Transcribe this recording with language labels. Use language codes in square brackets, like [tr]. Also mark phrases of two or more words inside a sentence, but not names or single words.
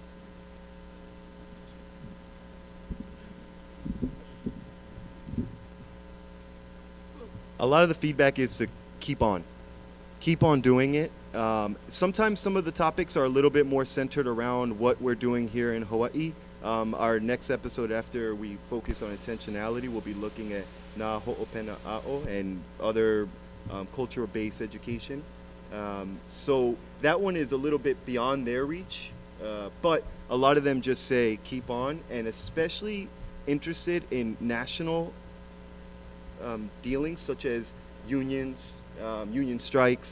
[en] A lot of the feedback is to keep on doing it. Sometimes some of the topics are a little bit more centered around what we're doing here in Hawaii. Our next episode, after we focus on intentionality, we'll be looking at [haw] na ho'opena a'o [en] and other cultural-based education. So that one is a little bit beyond their reach, but a lot of them just say keep on, and especially interested in national dealings such as unions, union strikes.